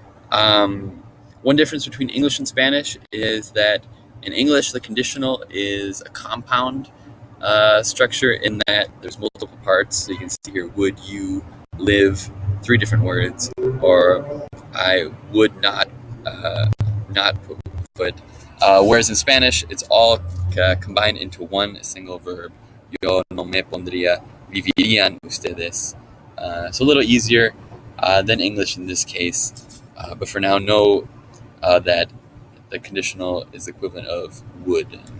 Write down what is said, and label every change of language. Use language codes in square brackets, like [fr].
[en] One difference between English and Spanish is that in English, the conditional is a compound structure in that there's multiple parts. So you can see here, would you live, 3 different words, or I would not put foot. Whereas in Spanish, it's all combined into one single verb. [es] Yo no me pondría, vivirían ustedes. [en] So a little easier than English in this case. But for now, know that the conditional is the equivalent of would.